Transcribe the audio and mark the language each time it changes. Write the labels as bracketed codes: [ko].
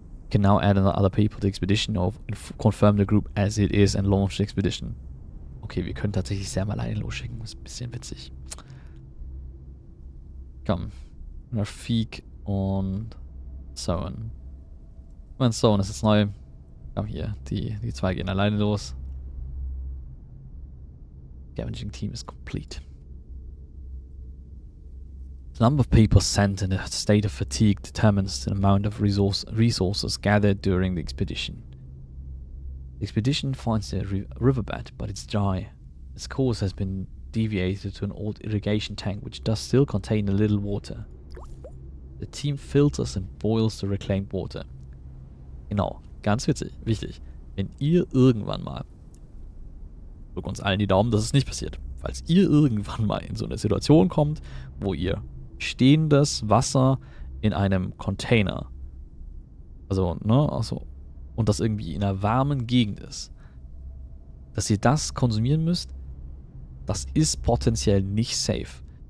[en] Can now add other people to the expedition or confirm the group as it is and launch the expedition. [de] Okay, wir können tatsächlich Sam alleine losschicken. Das ist ein bisschen witzig. Komm. Rafik und Soen. Mein Soen ist jetzt neu. Komm hier, die zwei gehen alleine los. [en] Scavenging team is complete. The number of people sent in a state of fatigue determines the amount of resources gathered during the expedition. The expedition finds a riverbed, but it's dry. Its course has been deviated to an old irrigation tank which does still contain a little water. The team filters and boils the reclaimed water. [de] Genau, ganz wichtig. Wenn ihr irgendwann mal, drück uns allen die Daumen, dass es nicht passiert, falls ihr irgendwann mal in so eine Situation kommt, wo ihr stehendes Wasser in einem Container, und das irgendwie in einer warmen Gegend ist, dass ihr das konsumieren müsst, das ist potenziell nicht safe.